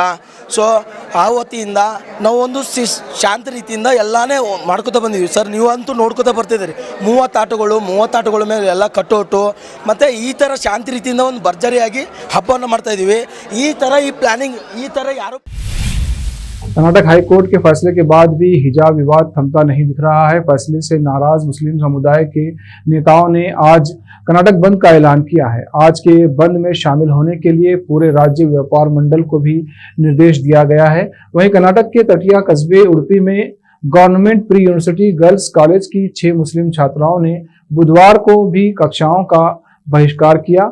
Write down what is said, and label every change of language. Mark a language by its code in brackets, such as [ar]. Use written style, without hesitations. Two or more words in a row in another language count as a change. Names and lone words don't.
[kn] ಸೊ ಆ ವತಿಯಿಂದ ನಾವು ಒಂದು ಶಾಂತ ರೀತಿಯಿಂದ ಎಲ್ಲಾನೇ ಮಾಡ್ಕೋತಾ ಬಂದಿದ್ವಿ ಸರ್. ನೀವಂತೂ ನೋಡ್ಕೋತಾ ಬರ್ತಿದ್ದೀರಿ, 30 ಆಟಗಳ ಮೇಲೆ ಎಲ್ಲ ಕಟ್ಟೋಟು ಮತ್ತು ಈ ಥರ ಶಾಂತಿ ರೀತಿಯಿಂದ ಒಂದು ಭರ್ಜರಿಯಾಗಿ ಹಬ್ಬವನ್ನು ಮಾಡ್ತಾಯಿದ್ದೀವಿ. ಈ ಥರ ಈ ಪ್ಲ್ಯಾನಿಂಗ್ ಈ ಥರ ಯಾರು [hi] कर्नाटक हाईकोर्ट के फैसले के बाद भी हिजाब विवाद थमता नहीं दिख रहा है। फैसले से नाराज मुस्लिम समुदाय के नेताओं ने आज कर्नाटक बंद का ऐलान किया है। आज के बंद में शामिल होने के लिए पूरे राज्य व्यापार मंडल को भी निर्देश दिया गया है। वहीं कर्नाटक के तटिया कस्बे उडुपी में गवर्नमेंट प्री यूनिवर्सिटी गर्ल्स कॉलेज की 6 मुस्लिम छात्राओं ने बुधवार को भी कक्षाओं का बहिष्कार किया।